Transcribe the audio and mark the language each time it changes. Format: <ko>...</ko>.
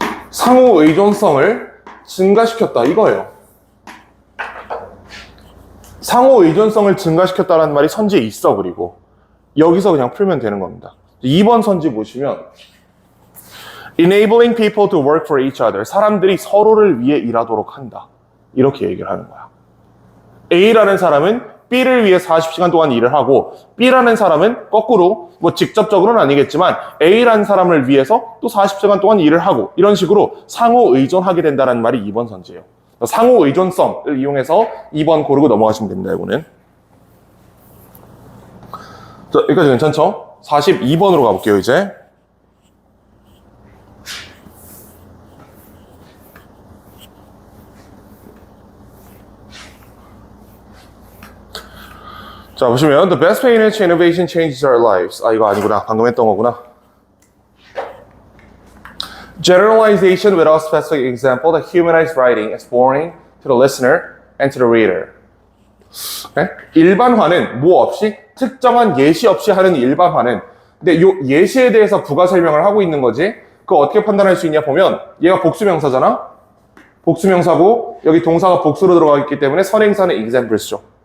<ko>상호 의존성을 증가시켰다 이거예요. 상호 의존성을 증가시켰다는 말이 선지에 있어. 그리고 여기서 그냥 풀면 되는 겁니다. 2번 선지 보시면</ko> <en>Enabling people to work for each other.</en> <ko>사람들이 서로를 위해 일하도록 한다. 이렇게 얘기를 하는 거야. A라는 사람은 B를 위해 40시간 동안 일을 하고 B라는 사람은 거꾸로 뭐 직접적으로는 아니겠지만 A라는 사람을 위해서 또 40시간 동안 일을 하고 이런 식으로 상호 의존하게 된다는 말이 2번 선지예요. 상호 의존성을 이용해서 2번 고르고 넘어가시면 됩니다. 이거는. 자, 여기까지 괜찮죠? 42번으로 가볼게요. 이제. 자, 보시면</ko> <en>The best way in which innovation changes our lives.</en> <ko>아, 이거 아니구나. 방금 했던 거구나.</ko> <en>Generalization without specific example that humanized writing is boring to the listener and to the reader.</en> <ko>네? 일반화는 뭐 없이 특정한 예시 없이 하는 일반화는, 근데 요 예시에 대해서 부가 설명을 하고 있는 거지. 그거 어떻게 판단할 수 있냐 보면 얘가 복수명사잖아. 복수명사고 여기 동사가 복수로 들어가 있기 때문에 선행사는 examples죠.</ko>